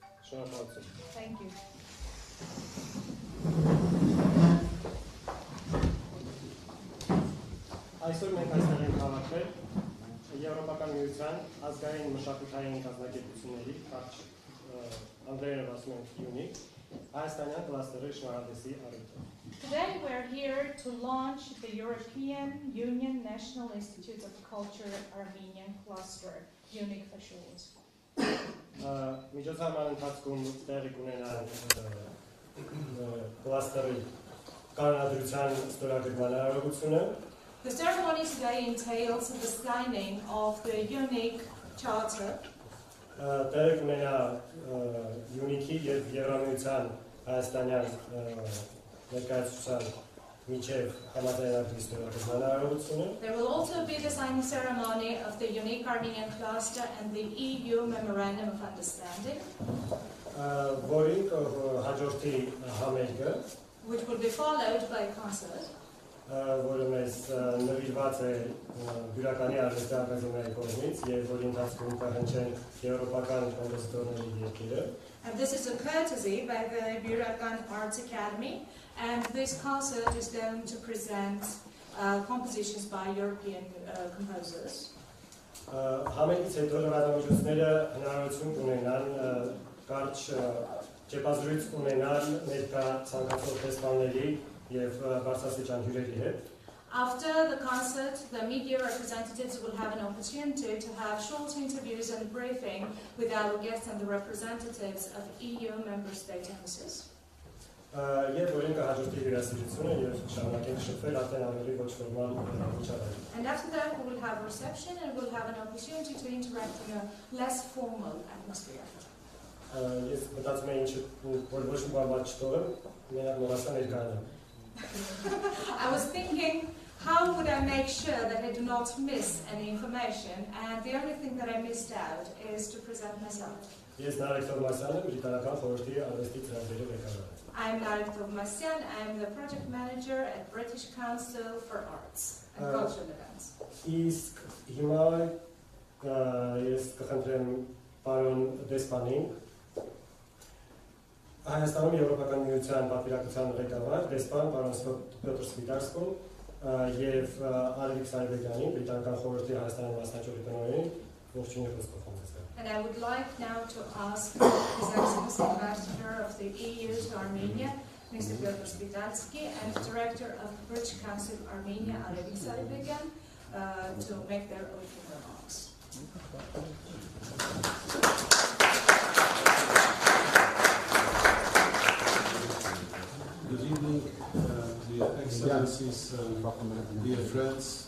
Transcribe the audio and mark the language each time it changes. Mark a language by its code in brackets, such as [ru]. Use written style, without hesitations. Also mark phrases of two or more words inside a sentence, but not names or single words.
[en] Thank you. [hy] Այսօր մենք այստեղ ենք հավաքվել Եվրոպական միության ազգային մշակութային կազմակերպությունների անգլերենով ասում ենք ՈՒՂԻՂ հայաստանյան կլաստերի շնորհանդեսի առիթով. [en] Today we are here to launch the European Union National Institute of Culture Armenian cluster, ՈՒՂԻԳ for short. [hy] Միջոցառման ընթացքում տեղի կունենա կլաստերի կանոնադրության ստորագրման արարողությունը. [en] The ceremony today entails the signing of the ΟՒՂԻԳ charter. [hy] Տեղի կունենա ՈՒՆԻԿ-ի եւ Եվրամիության հայաստանյան ներկայացուցչության միջև համաձայնագրի ստորագրման արարողությունը. [en] There will also be the signing ceremony of the ΟՒՆԻԿ Armenian cluster and the EU Memorandum of Understanding, [hy] որին հաջորդի համերգը, [en] which will be followed by a concert, [hy] որը մեզ նվիրված է Բյուրականի արվեստի ակադեմիայի կողմից եւ որի ընթացքում կհնչեն եվրոպական կոմպոզիտորների երգերը. [en] And this is a courtesy by the Burakan Arts Academy, and this concert is going to present compositions by European composers. [hy] Համերգից հետո լրատվամիջոցները հնարավորություն կունենան կարճ ճեպազրույց ունենալ ներկա ցանկացող տեսանների եւ բարձրաստիճան հյուրերի հետ. [en] After the concert, the media representatives will have an opportunity to have short interviews and briefing with our guests and the representatives of EU member state embassies. [hy] Եվ որին կհաջորդի հյուրասիրությունը եւ շարունակենք շփվել արդեն ավելի ոչ ֆորմալ միջավայրում. [en] And after that we will have a reception and we'll have an opportunity to interact in a less formal atmosphere. [hy] Ես մտածում եմ որ ոչ մի բան չթողեմ, մենակ մոռացա ներկայանալ. [en] I was thinking, how would I make sure that I do not miss any information? And the only thing that I missed out is to present myself. [hy] Ես Նարեկ Թովմասյան եմ, Բրիտանական խորհրդի արվեստի ծրագրերի ղեկավար։ [en] I'm Narek Tovmasyan. I'm the project manager at British Council for Arts and Cultural Events. [hy] Իսկ հիմա ես կխնդրեմ պարոն դեսպանին Հայաստանում Եվրոպական միության պատվիրակության ղեկավար դեսպան պարոն Պյոտր Սվիտարսկուն եւ Արևիկ Սայբեկյանին, Բրիտանական խորհրդի Հայաստանի մասնաճյուղի տնօրենին ողջույն եւ խոստովանեցի. [en] And I would like now to ask His Excellency Ambassador of the EU to Armenia, Mr. Pyotr Svitarsky, and Director of the British Council of Armenia, Arevik Saribekyan, to make their opening remarks. Good evening, dear Excellencies, dear friends.